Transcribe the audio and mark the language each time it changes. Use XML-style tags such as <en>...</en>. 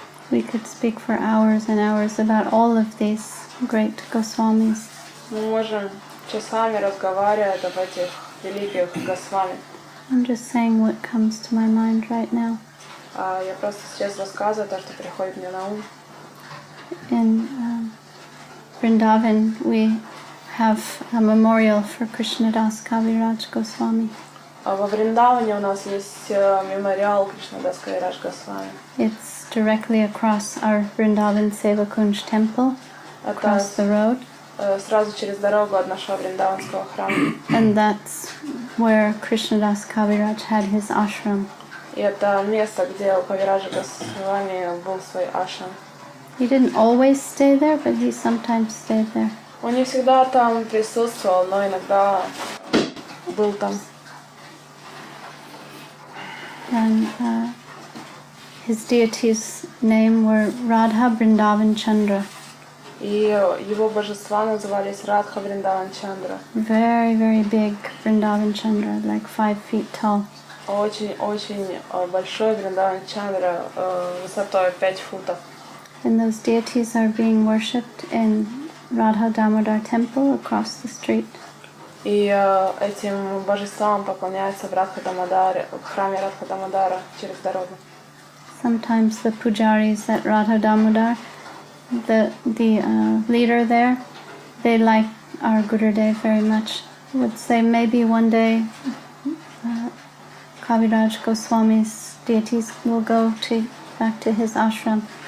<en>We could speak for hours and hours about all of these great Goswamis.</en> <ru>Мы можем часами разговаривать об этих великих Госвами.</ru> <en>I'm just saying what comes to my mind right now.</en> <ru>Я просто сейчас рассказываю то, что приходит мне на ум.</ru> <en>In Vrindavan, we have a memorial for Krishnadas Kaviraj Goswami.</en> <ru>Во Вриндаване у нас есть мемориал Кришнадас Кавирадж Госвами.</ru> <en>It's directly across our Vrindavan Sevakunj temple, across the road.</en> <ru>Сразу через дорогу от нашего Вриндаванского храма.</ru> <en>And that's where Krishnadas Kaviraj had his ashram.</en> <ru>И это место, где у Кавираджа Госвами был свой ашрам.</ru> <en>He didn't always stay there, but he sometimes stayed there.</en> <ru>Он не всегда там присутствовал, но иногда был там.</ru> <en>And his deity's name were Radha Vrindavan Chandra.</en> <ru>И его божества назывались Радха Вриндаван Чандра.</ru> <en>Very, very big Vrindavan Chandra, like 5 feet tall.</en> <ru>Очень большой Вриндаван Чандра, высотой 5 футов.</ru> <en>And those deities are being worshipped in Radha Damodar temple across the street.</en> <ru>И этим божествам поклоняются в Радха-Дамодаре, в храме Радха-Дамодара через дорогу.</ru> <en>Sometimes the pujaris at Radha Damodar, the leader there, they like our Gurudev very much. Would say maybe one day Kaviraj Goswami's deities will go back to his ashram.</en>